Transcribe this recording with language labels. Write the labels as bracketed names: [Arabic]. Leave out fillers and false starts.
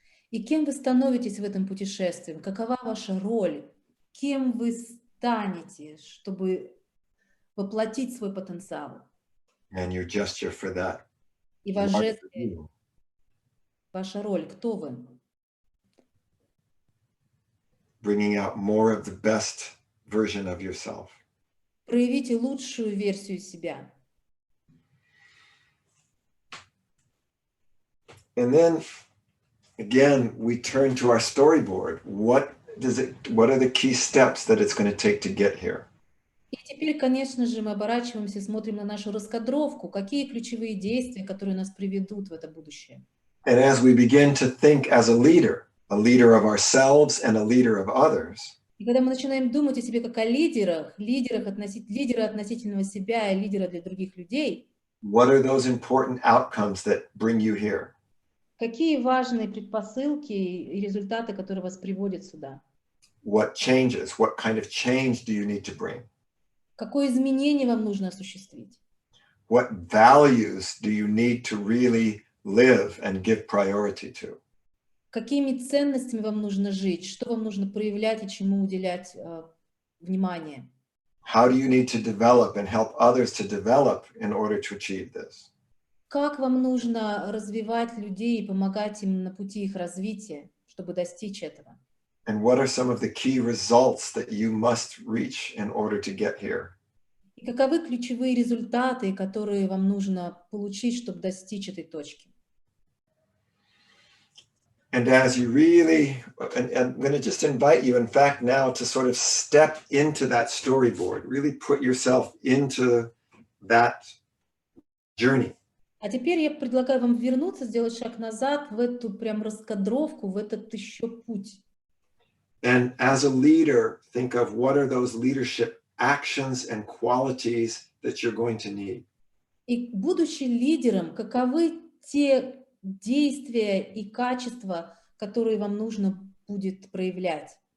[Russian] И кем вы становитесь в этом путешествии? Какова ваша роль? Кем вы станете, чтобы воплотить свой потенциал? [English] And your gesture for that. [Russian] И ваш [English] What [Russian] жест, [English] do you? [Russian] ваша роль, кто вы? [English] Bringing out more of the best version of yourself. [Russian] Проявите лучшую версию себя. [English] And then again, we turn to our storyboard. What are the key steps that it's going to take to get here? [Russian] И теперь, конечно же, мы оборачиваемся, смотрим на нашу раскадровку, какие ключевые действия, которые нас приведут в это будущее. [English] And as we begin to think as a leader of ourselves and a leader of others, [Russian] И когда мы начинаем думать о себе как о лидерах, лидера относительного себя и лидера для других людей, [English] what are those important outcomes that bring you here? [Russian] какие важные предпосылки и результаты, которые вас приводят сюда? [English] What changes? What kind of change do you need to bring? [Russian] Какое изменение вам нужно осуществить? [English] What values do you need to really live and give priority to? [Russian] Какими ценностями вам нужно жить? Что вам нужно проявлять и чему уделять внимание? [English] How do you need to develop and help others to develop in order to achieve this? [Russian] Как вам нужно развивать людей и помогать им на пути их развития, чтобы достичь этого? [English] And what are some of the key results that you must reach in order to get here? [Russian] И каковы ключевые результаты, которые вам нужно получить, чтобы достичь этой точки? [English] And as you really, and I'm going to just invite you, in fact, now to sort of step into that storyboard, really put yourself into that journey. [Russian] А теперь я предлагаю вам вернуться, сделать шаг назад в эту прям раскадровку, в этот еще путь. [English] And as a leader, think of what are those leadership actions and qualities that you're going to need. [Russian] И будучи лидером, каковы те действия и качества, которые вам нужно будет проявлять?